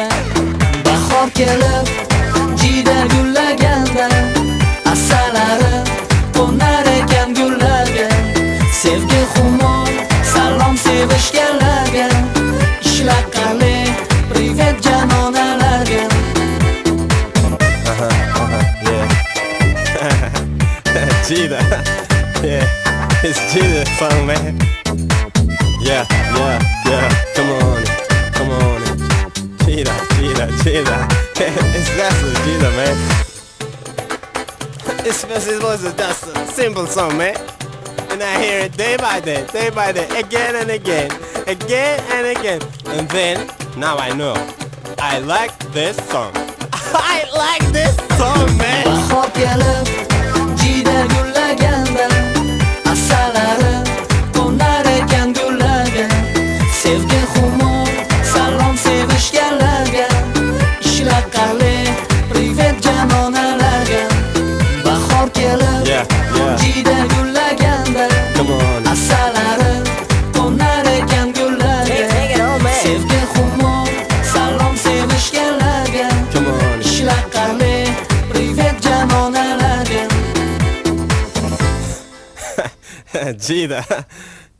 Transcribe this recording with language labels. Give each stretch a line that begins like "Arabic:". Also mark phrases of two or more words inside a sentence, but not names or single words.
Uzbek: bahor kelib jida gullaganda, asalari qo'nar ekan gullarga, sevgi xumor salom sevishganlarga, ishlar qale privet jamonalarga.
English: Yeah. Cheetah. Yeah. It's Cheetah song, man. Yeah. Come on. Cheetah. It's that's a Cheetah, man. It was just a simple song, man. And I hear it day by day, again and again. And then, now I know. I like this song. I like this song, man.
Uzbek: Bahor kelib jida gullaganda, asalari qo'nar ekan gullarga, sevgi xumor salom sevishganlarga, ishlar qale privet jamonalarga. Bahor kelib
English: Yeah.
Uzbek: jida gullaganda,
English: Come on.
Uzbek: asalari qo'nar ekan gullarga,
English: Take it home, man.
Uzbek: sevgi xumor salom sevishganlarga,
English: Come on.
Uzbek: ishlar qale privet jamonalarga.
English: Cheetah.